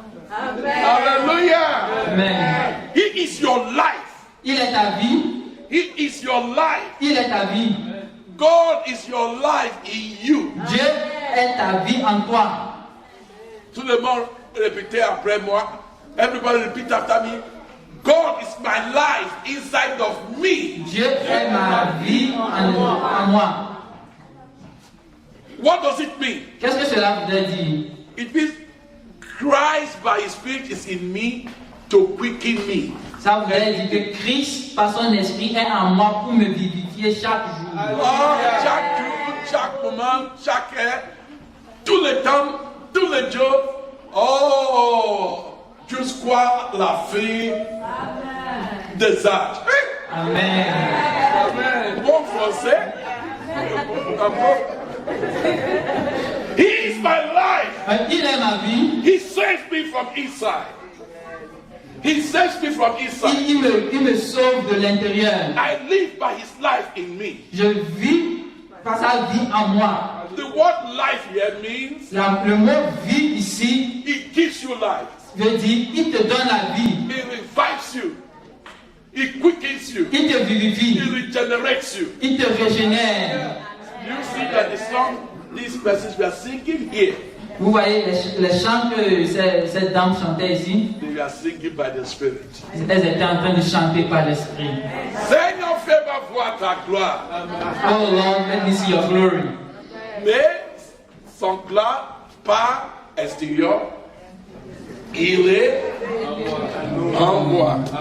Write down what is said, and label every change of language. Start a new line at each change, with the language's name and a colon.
English: Hallelujah. Amen. He is your life.
French: Il est ta vie.
English: He is your life.
French: Il est ta vie.
English: God is your life in you.
French: Dieu est ta vie en toi. Tout le monde répétez après moi.
English: Everybody repeat after me. God is my life inside of me.
French: Dieu est ma vie en moi.
English: What does it mean?
French: Qu'est-ce que cela voudrait dire?
English: It means Christ by his spirit is in me to quicken me.
French: Ça voudrait dire que Christ, par son esprit, est en moi pour me vivifier chaque jour. Oh, chaque jour, chaque moment, chaque heure, tout le temps, tous les jours. Oh, jusqu'à la fin des âges. Amen. Bon français.
English: He is my life.
French: Il est ma vie.
English: He saves me from inside. He saves me from inside.
French: Il me sauve de l'intérieur.
English: I live by his life in me.
French: Je vis par sa vie en moi.
English: The word life here means
French: Le mot vie ici
English: it gives you life.
French: veut dire il te donne la vie.
English: It revives you. It quickens you.
French: Il te vivifie.
English: It regenerates you.
French: Il te régénère.
English: You see that the song, these verses we are singing here,
French: Vous voyez les chants que cette dame chantait ici.
English: they are singing by the Spirit.
French: Elles étaient en train de chanter par l'esprit. Seigneur, fais-moi voir ta gloire.
English: Oh Lord, let me see your glory.
French: Mais son gloire, pas extérieur, il est en moi.